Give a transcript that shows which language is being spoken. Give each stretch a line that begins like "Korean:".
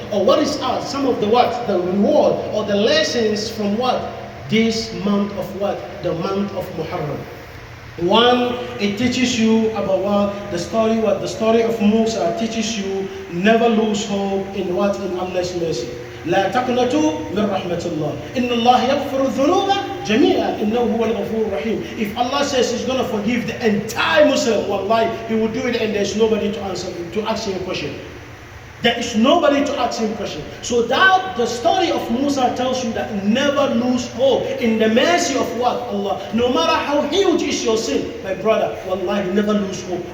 English: Or what is some of the what? The reward or the lessons from what? This month of what? The month of Muharram. One, it teaches you about what? The story of Musa teaches you never lose hope in what? In Allah's mercy.
Arabic: لا تقنطوا من رحمة الله إن الله يغفر الذنوب جميعا إنه هو الغفور الرحيم.
English: If Allah says He's going to forgive the entire Muslim, wallahi, He will do it, and there's nobody to ask Him a question. There is nobody to ask him question. So that the story of Musa tells you that never lose hope in the mercy of what? Allah. No matter how huge is your sin, my brother, wallahi, never lose hope.